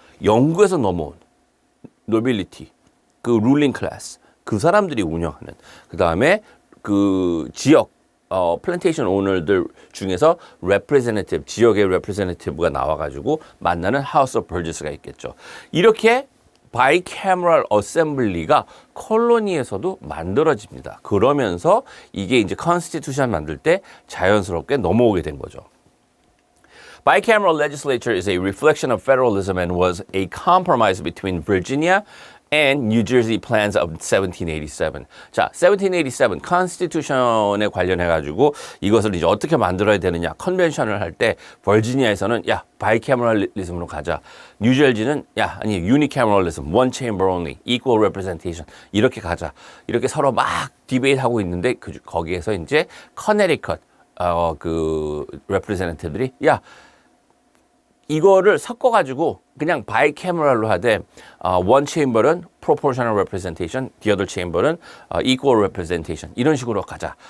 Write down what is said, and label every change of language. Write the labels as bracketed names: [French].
[Korean] 영국에서 넘어온 노빌리티, 그 룰링 클래스, 그 사람들이 운영하는 그 다음에 그 지역 플랜테이션 오너들 중에서 레프레젠티티브, 지역의 레프레젠티티브가 나와가지고 만나는 House of Burges스가 있겠죠. 이렇게 바이캐머럴 어셈블리가 콜로니에서도 만들어집니다. 그러면서 이게 이제 컨스티튜션 만들 때 자연스럽게 넘어오게 된 거죠. [English] Bicameral legislature is a reflection of federalism and was a compromise between Virginia and New Jersey plans of 1787. [Korean] 자, 1787 컨스티튜션에 관련해 가지고 이것을 이제 어떻게 만들어야 되느냐 컨벤션을 할 때 버지니아에서는 야 바이캐머럴리즘으로 가자. 뉴저지는 야 아니 유니캐머럴리즘, [English] one chamber only, equal representation [Korean] 이렇게 가자. 이렇게 서로 막 디베이트하고 있는데 거기에서 이제 커네리컷 그 레프레젠티티브들이 야 이거를 섞어가지고 그냥 바이캐머럴로 하되 [English] one chamber [Korean] 은 [English] proportional representation, the other chamber [Korean] 은 [English] equal representation [Korean] 이런 식으로 가자.